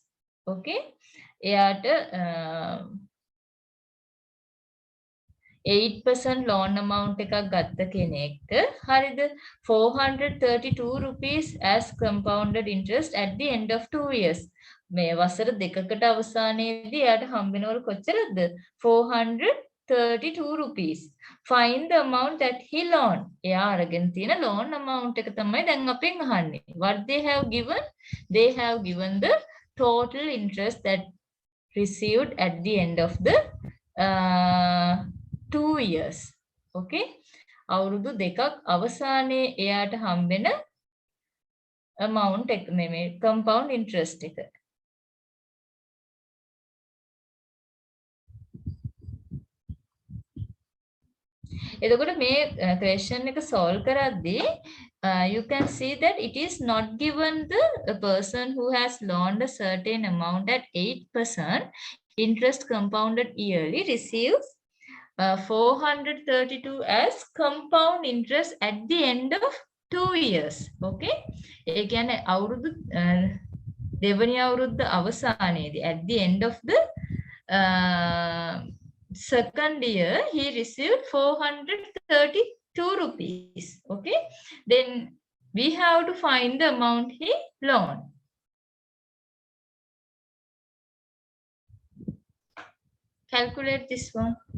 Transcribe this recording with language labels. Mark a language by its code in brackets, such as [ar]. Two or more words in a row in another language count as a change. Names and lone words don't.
[si] Okay. එයාට 8% [en] loan amount [si] එකක් ගත්ත කෙනෙක්ට හරිද 432 [en] rupees as compounded interest at the end of 2 years [si] මේ වසර දෙකකට අවසානයේදී එයාට හම්බෙනවලු කොච්චරද [en] 432 rupees find the amount that he loaned [si] එයා අරගෙන තියෙන [en] loan amount [si] එක තමයි දැන් අපෙන් අහන්නේ [en] what they have given the total interest that received at the end of the 2 years. Okay. [si] අවුරුදු දෙකක් අවසානයේ එයාට හම්බෙන amount එක මේ [en] compound interest [si] එක. එතකොට මේ question එක solve කරද්දී [en] you can see that it is not given the person who has loaned a certain amount at 8% interest compounded yearly receives 432 as compound interest at the end of 2 years. Okay. [si] ඒ කියන්නේ අවුරුදු දෙවනි අවුරුද්ද අවසානයේදී [en] at the end of the second year he received 432 rupees. Okay. Then we have to find the amount he loaned. Calculate this one.